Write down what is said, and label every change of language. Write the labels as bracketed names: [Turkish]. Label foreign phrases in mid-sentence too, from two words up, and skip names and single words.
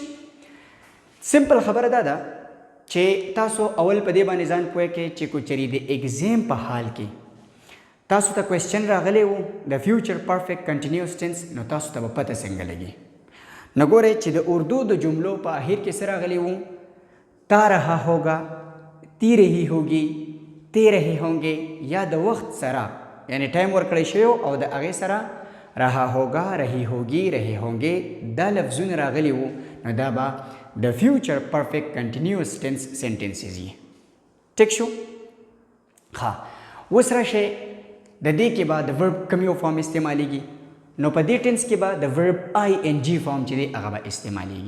[Pashto] سمپل خبره دا ده چې تاسو اول په دې باندې ځان پوه کړئ چې کو چری د ایگزام په حال کې تاسو ته کوېسچن راغلی وو د [English] future perfect continuous tense, [Pashto] نو تاسو ته به پته څنګه لګي. نو ګورئ چې د اردو د جملو په اخر کې څه راغلی وو، [Urdu] تا رہا ہوگا، تی رہی ہوگی، تے رہے ہوں گے، [Pashto] یا د وخت سره یعنی ټایم ورکړی شوی او د هغې سره [Urdu] رہا ہوگا، رہی ہوگی، رہے ہوں گے [Pashto] دا لفظونه راغلی وو، نو دا به د [English] future perfect continuous tense sentences [Pashto] یي. ټیک شو؟ ها اوس راشئ د دې کې به د ورب کوم یو فارم استعمالیږي، نو په دې ټینس کې به د ورب [English] ING form [Pashto] چې دی هغه به استعمالیږي.